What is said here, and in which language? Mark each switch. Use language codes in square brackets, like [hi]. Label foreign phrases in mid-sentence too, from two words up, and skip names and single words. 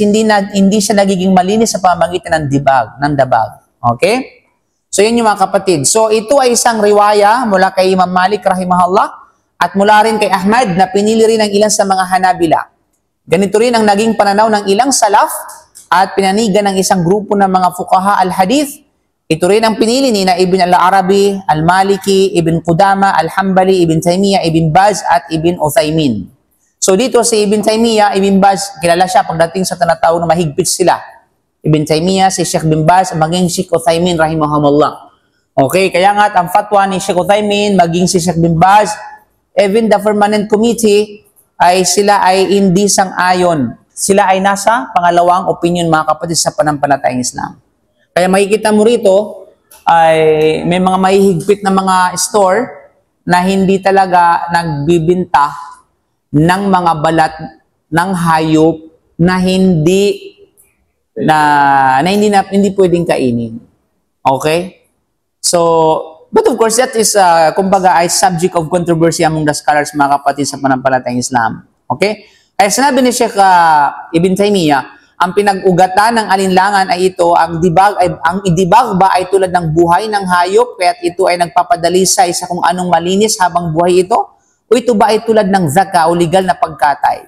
[tl] Hindi siya nagiging malinis sa pamamagitan ng dabag. Okay? So, yun yung mga kapatid. So, ito ay isang riwaya mula kay Imam Malik rahimahullah at mula rin kay Ahmad na pinili rin ng ilan sa mga Hanabila. Ganito rin ang naging pananaw ng ilang salaf at pinanigan ng isang grupo ng mga [ar] فقهاء الحديث. [tl] Ito rin ang pinili ni na Ibn al-Arabi, al-Maliki, Ibn Qudama, al-Hambali, Ibn Taymiyyah, Ibn Baz at Ibn Uthaymin. So, dito si Ibn Taymiyyah, Ibn Baz, kilala siya pagdating sa tinatawag na mahigpit sila. Ibn Taymiyyah, si Sheikh bin Baz, maging Sheikh Uthaymin rahimahumullah. Okay, kaya nga ang fatwa ni Sheikh Uthaymin, maging si Sheikh bin Baz, [en] even the permanent committee, [tl] sila ay hindi sang-ayon. Sila ay nasa pangalawang opinion mga kapatid sa panampalatayang Islam. Kaya makikita mo rito, ay may mga mahihigpit na mga store na hindi talaga nagbibinta ng mga balat ng hayop na hindi pwedeng kainin. [en] Okay? So, but of course, that is, [tl] kumbaga, ay [en] subject of controversy among the scholars, [tl] mga kapatid sa panampalatayang Islam. Okay? Kaya sinabi ni Sheikh Ibn Taymiyyah, ang pinag-ugatan ng alinlangan ay ito, ang idibag ba ay tulad ng buhay ng hayop, kaya't ito ay nagpapadalisay sa kung anong malinis habang buhay ito? O ito ba ay tulad ng zaka o legal na pagkatay?